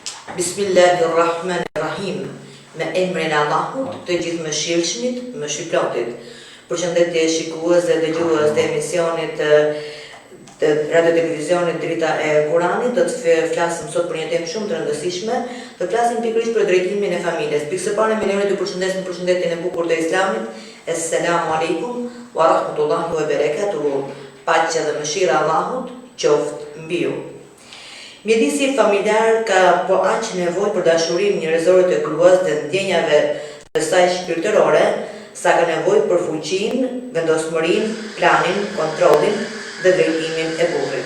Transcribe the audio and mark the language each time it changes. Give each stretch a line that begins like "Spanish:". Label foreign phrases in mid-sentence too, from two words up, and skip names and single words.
Arabic: بسم الله الرحمن الرحيم.
Albanian: Me emrin e Allahut, të gjithë mëshirshmit, mëshirplotit. Përshëndetje shikues dhe dëgjues të emisionit të radio televizionit Drita e Kuranit, do të flasim sot për një temë shumë të rëndësishme, do të flasim pikërisht për drejtimin e familjes. Pikë së pari me lejen të përshëndesim përshëndetjen e bukur të Islamit.
Arabic: السلام عليكم ورحمة الله وبركاته.
Albanian: Paqja dhe mëshira e Allahut qoftë mbi ju. Mjedisi familjar ka po aq nevojë për dashurinë njerëzore të gruas dhe ndjenjave të saj shpirtërore, sa ka nevojë për fuqinë, vendosmërinë, planin, kontrollin dhe drejtimin e burrit.